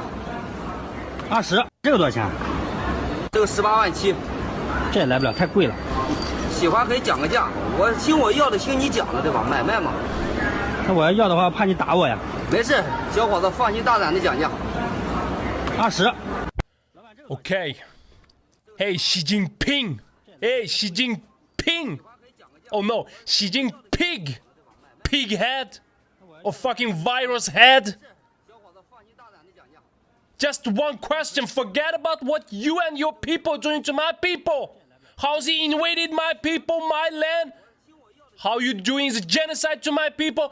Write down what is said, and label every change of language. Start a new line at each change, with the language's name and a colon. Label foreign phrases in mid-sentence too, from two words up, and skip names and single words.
Chinese: 20，这个多少钱？这个18.7万，这也来不了，太贵了。喜欢可以讲个价，我要的听你讲的对吧？买卖嘛。那我要的话，怕你打我呀。没事，小伙子放心大胆的讲价。 20。
English: Okay. Hey, Xi Jinping. Hey, Xi Jinping. Oh no, Xi Jinping. Pig head. Or fucking virus head. Just one question. Forget about what you and your people are doing to my people. How's he invaded my people, my land? How you doing the genocide to my people?